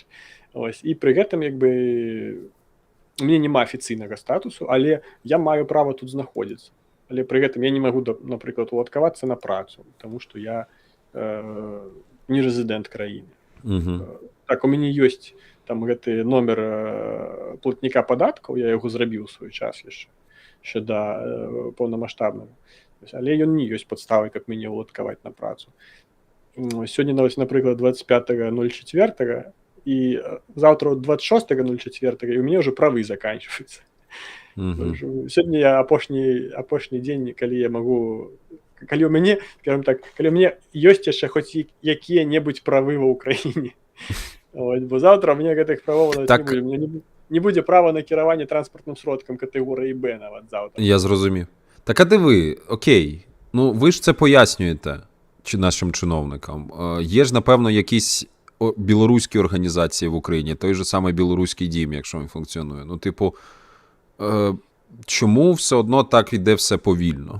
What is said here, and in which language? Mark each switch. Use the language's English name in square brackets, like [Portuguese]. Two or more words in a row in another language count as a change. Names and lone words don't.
[Ukrainian] Ось, і при цьому, якби, у мене немає офіційного статусу, але я маю право тут знаходитися. Але при цьому я не можу, наприклад, уладкуватися на працю, тому що я не резидент країни. Угу. [Belarusian] Так, у мене є там гэты номер платника податкаў, я яго зрабіў у свой час яшчэ да паўнамаштабнага. Але ён не ёсць падставай, каб мяне уладкаваць на працу. Сёння, напрыклад, 25.04 і заўтра 26.04 і у мяне ўжо правы заканчваюцца. Сёння я апошні дзень, калі я магу, калі у мяне, скажем так, калі у мяне ёсць яшчэ хоць якія-небудзь правы ва ўкраіне. Ось, бо завтра [Russian] у меня [Belarusian] гэтых правоў так... не будзе. [Russian] У меня [Belarusian] не будзе права на кіраванне транспартним сродкам категорії Б нават завтра. [Ukrainian] Я зрозумів. Так а диви, окей, ну ви ж це пояснюєте нашим чиновникам. Є ж, напевно, якісь білоруські організації в Україні, той же самий Білоруський дім, якщо він функціонує. Ну, типу, чому все одно так іде все повільно?